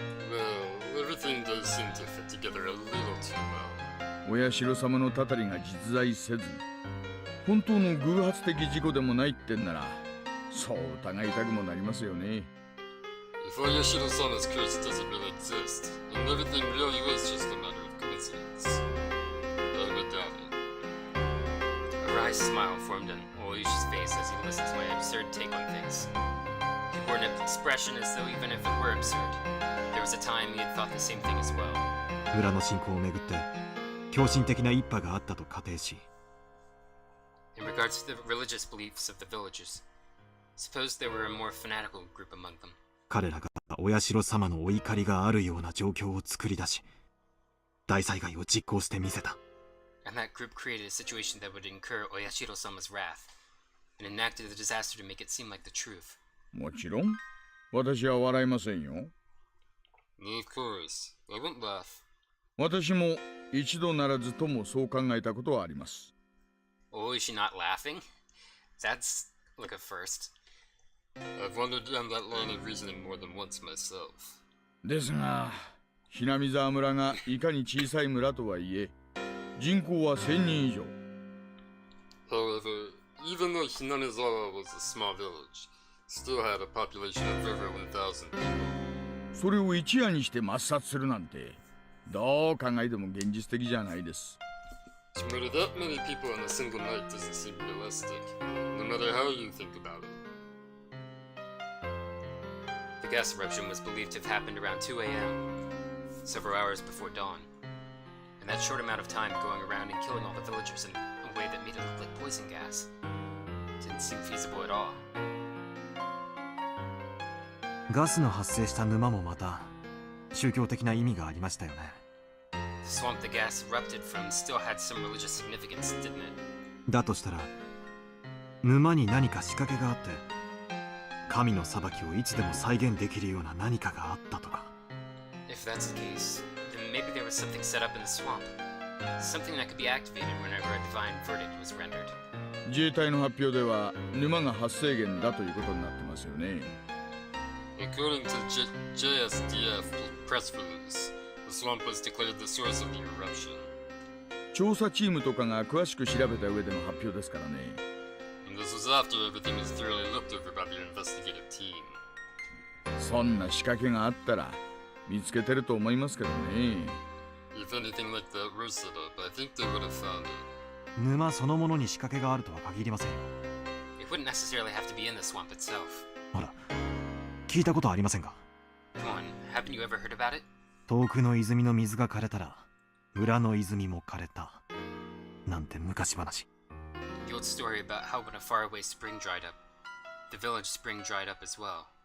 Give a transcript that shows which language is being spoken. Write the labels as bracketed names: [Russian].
[English] Well, everything does seem to fit together a little too well. [Japanese] お社様のたたりが実在せず、本当の偶発的事故でもないってんなら、そう疑いたくもなりますよね。 [English] If Oyashiro-sama's curse doesn't really exist, and everything really was just a matter of coincidence, I would doubt it. A wry smile formed on Oyushi's face as he listened to my absurd take on things. He wore an expression as though even if it were absurd, there was a time he had thought the same thing as well. [Japanese] 村の信仰をめぐって狂信的な一派があったと仮定し、 [English] In regards to the religious beliefs of the villagers, suppose there were a more fanatical group among them. [Japanese] 彼らがお社様のお怒りがあるような状況を作り出し、大災害を実行してみせた。 [English] And that group created a situation that would incur Oyashiro-sama's wrath, and enacted the disaster to make it seem like the truth. [Japanese] もちろん、私は笑いませんよ。 [English] Of course, I won't laugh. [Japanese] 私も一度ならずともそう考えたことはあります。 [English] Oh, is she not laughing? That's like a first. I've wandered down that line of reasoning more than once myself. [Japanese] ですが、ひなみざわ村がいかに小さい村とはいえ、人口は1000人以上。 [English] However, even though Hinamizawa was a small village, still had a population of over 1,000 people. [Japanese] それを一夜にして抹殺するなんて、どう考えても現実的じゃないです。 [English] To murder that many people in a single night doesn't seem realistic, no matter how you think about it. The gas eruption was believed to have happened around 2 a.m., several hours before dawn. And that short amount of time going around and killing all the villagers in a way that made it look like poison gas didn't seem feasible at all. [Japanese] ガスの発生した沼もまた宗教的な意味がありましたよね。 [English] The swamp the gas erupted from still had some religious significance, didn't it? [Japanese] だとしたら沼に何か仕掛けがあって神の裁きをいつでも再現できるような何かがあったとか。 [English] If that's the case, then maybe there was something set up in the swamp. Something that could be activated whenever a divine verdict was rendered. [Japanese] 自衛隊の発表では沼が発生源だということになってますよね。 [English] According to JSDF press release, the swamp was declared the source of the eruption. [Japanese] 調査チームとかが詳しく調べた上での発表ですからね。 [English] And this was after everything was thoroughly looked over by the investigative team. [Japanese] そんな仕掛けがあったら見つけてると思いますけどね。 [English] If anything like that were set up, I think they would have found it. [Japanese] 沼そのものに仕掛けがあるとは限りませんよ。 [English] It wouldn't necessarily have to be in the swamp itself. [Japanese] ほら、聞いたことありませんか？ [English] Come on, haven't you ever heard about it? [Japanese] 遠くの泉の水が枯れたら裏の泉も枯れたなんて昔話。 The old story about how when a faraway spring dried up, the village spring dried up as well.